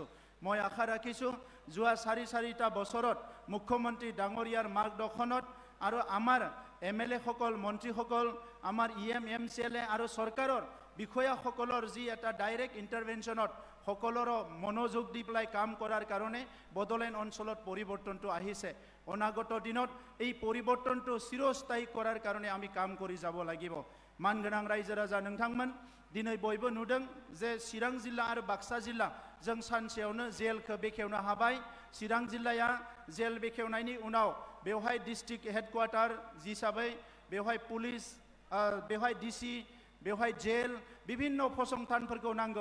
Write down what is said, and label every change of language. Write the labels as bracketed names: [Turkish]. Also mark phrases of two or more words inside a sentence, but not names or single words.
[Assamese] মই আশা ৰাখিছোঁ যোৱা 4টা বছৰত মুখ্যমন্ত্ৰী ডাঙৰীয়াৰ মাৰ্গদৰ্শনত আৰু আমাৰ MLA সকল, মন্ত্ৰীসকল, আমাৰ EM MCLA আৰু চৰকাৰৰ বিষয়াসকলৰ যি এটা [English] direct interventionত [Assamese] সকলোৰে মনোযোগ দি পেলাই কাম কৰাৰ কাৰণে বড়োলেণ্ড অঞ্চলত পৰিৱৰ্তনটো আহিছে। অনাগত দিনত এই পৰিৱৰ্তনটো চিৰস্থায়ী কৰাৰ কাৰণে আমি কাম কৰি যাব লাগিব। [Bodo] मानगोनां रायजो राजा नोंथांमोन दिनै बयबो नुदों जे चिरां जिल्ला आरो बाक्सा जिल्ला जों सानसेयावनो जेलखौ बेखेवनो हाबाय। चिरां जिल्लाया जेल बेखेवनायनि उनाव बेवहाय [English] district headquarter [Bodo] हिसाबै बेवहाय पुलिस, बेवहाय DC, बेवहाय जेल विभिन्न फसंथानफोरखौ नांगौ।